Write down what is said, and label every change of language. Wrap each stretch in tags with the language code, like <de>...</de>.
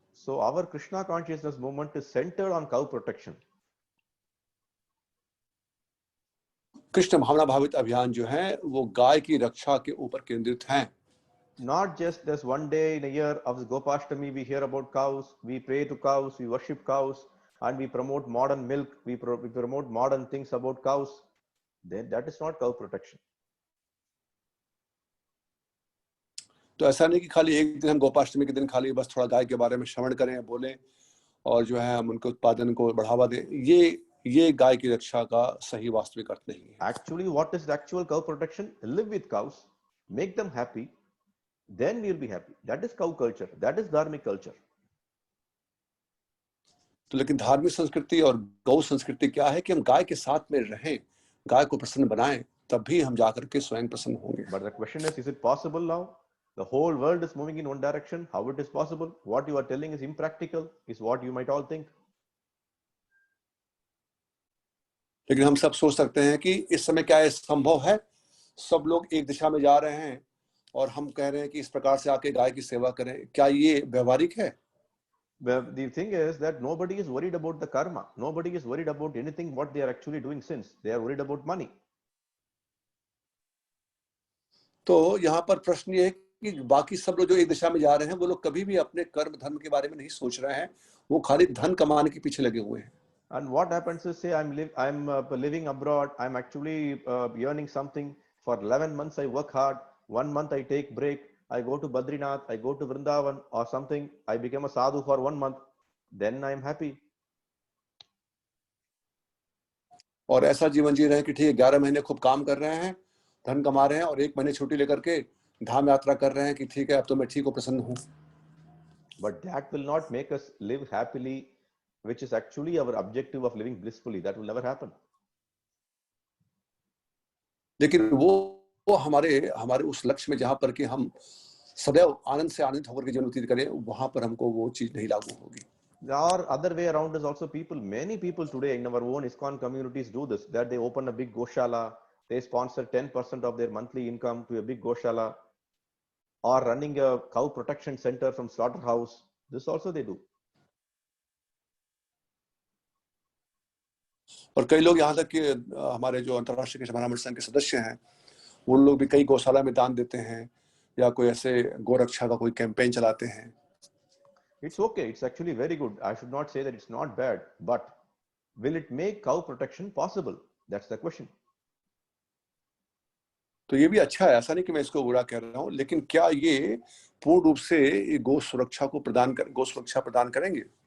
<en>So our Krishna consciousness movement is centered on cow protection.</en> <hi>Krishna भावना भावित अभियान जो है वो गाय की रक्षा के ऊपर केंद्रित हैं.</hi> <en>Not just this one day in a year of Gopashtami, we hear about cows, we pray to cows, we worship cows, and we promote modern milk, we promote modern things about cows. Then that is not cow protection.</en> <hi>तो ऐसा नहीं कि खाली एक दिन हम गोपाष्टमी के दिन खाली बस थोड़ा गाय के बारे में श्रवण करें, बोलें और जो है हम उनके उत्पादन को बढ़ावा दें. ये गाय की रक्षा का सही वास्तविक अर्थ नहीं है.</hi> <en>Actually, what is the actual cow protection? Live with cows, make them happy, then we will be happy. That is cow culture. That is dharmic culture.</en> <hi>तो लेकिन धार्मिक संस्कृति और गौ संस्कृति क्या है कि हम गाय के साथ में रहें, गाय को प्रसन्न बनाएं, तब भी हम जाकर के स्वयं प्रसन्न होंगे.</hi> <en>But the question is it possible now? The whole world is moving in one direction. How it is possible? What you are telling is impractical, is what you might all think.</en> <hi>लेकिन हम सब सोच सकते हैं कि इस समय क्या संभव है, सब लोग एक दिशा में जा रहे हैं और हम कह रहे हैं कि इस प्रकार से आके गाय की सेवा करें, क्या ये व्यवहारिक है?</hi> <en>But the thing is that nobody is worried about the karma. Nobody is worried about anything what they are actually doing since. They are worried about money.</en> <hi>तो यहाँ पर प्रश्न ये है कि बाकी सब लोग जो एक दिशा में जा रहे हैं वो लोग कभी भी अपने कर्म धर्म के बारे में नहीं सोच रहे हैं, वो खाली धन कमाने के पीछे लगे हुए हैं.</hi> <en>And what happens is, say I'm living abroad. I'm actually earning something. For 11 months I work hard. 1 month I take break. I go to Badrinath. I go to Vrindavan or something. I become a sadhu for 1 month. Then I'm happy.</en> <hi>और ऐसा जीवन जी रहे हैं कि ठीक है 11 महीने खूब काम कर रहे हैं, धन कमा रहे हैं और 1 महीने छुट्टी लेकर के धाम यात्रा कर रहे हैं कि ठीक है अब तो मैं ठीक हूँ, प्रसन्न हूँ.</hi> <en>But that will not make us live happily, which is actually our objective of living blissfully. That will never happen.</en> <hi>लेकिन वो हमारे उस लक्ष्य में जहां पर कि हम सदैव आनंद से आनंदित होकर के जीवन व्यतीत करें, वहां पर हमको वो चीज नहीं लागू होगी.</hi> <en>Or other way around is also many people today in our own ISKCON communities do this, that they open a big Goshala, they sponsor 10% of their monthly income to a big Goshala, or running a cow protection center from slaughterhouse. This also they do.</en> <hi>और कई लोग यहाँ तक कि हमारे जो अंतर्राष्ट्रीय कृष्ण ब्राह्मण संघ के सदस्य हैं, वो लोग भी कई गौशाला में दान देते हैं या कोई ऐसे गोरक्षा का कोई कैंपेन चलाते हैं.</hi> <en>It's okay. It's actually very good. I should not say that it's not bad, but will it make cow protection possible? That's the question.</en> <hi>तो ये भी अच्छा है, ऐसा नहीं कि मैं इसको बुरा कह रहा हूँ, लेकिन क्या ये पूर्ण रूप से गौ सुरक्षा प्रदान करेंगे?</hi>